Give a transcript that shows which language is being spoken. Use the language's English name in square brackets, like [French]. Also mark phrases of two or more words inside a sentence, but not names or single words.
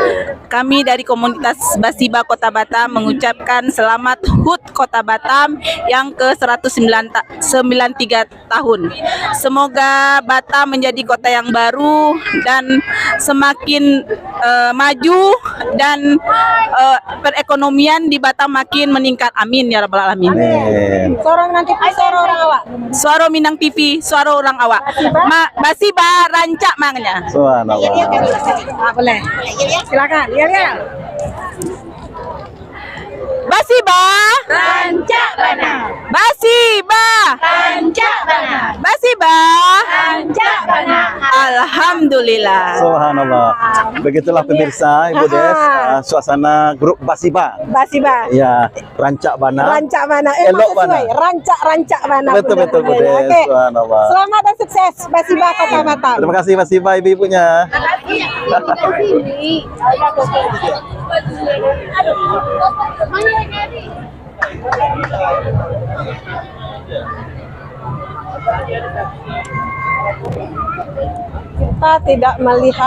[Indonesian] Kami dari komunitas Basiba Kota Batam mengucapkan selamat HUT Kota Batam yang ke-193 tahun. Semoga Batam menjadi kota yang baru dan semakin maju dan perekonomian di Batam makin meningkat. [Arabic] Amin ya rabbal alamin. [Indonesian] Suara Minang TV, suara [Minangkabau] orang awak. [Indonesian] Suara Minang TV, suara [Minangkabau] orang awak. Basiba rancak mangnya. Subhanallah. [Indonesian] Boleh. Silakan. Ya. Basiba [Minangkabau] Rancak mana? Basiba Rancak mana? Basiba Rancak mana? [Indonesian] Alhamdulillah. Subhanallah. Begitulah pemirsa, Ibu Des, suasana grup Basiba. Basiba. [Minangkabau] Ya, rancak bana. Rancak mana? Elok [Indonesian] sesuai. [Minangkabau] mana? Rancak mana? [Indonesian] Betul, Bu Des. Oke. Subhanallah. Selamat dan sukses Basiba Kota Batam. Terima kasih Basiba ibu-ibunya. Kita tidak melihat,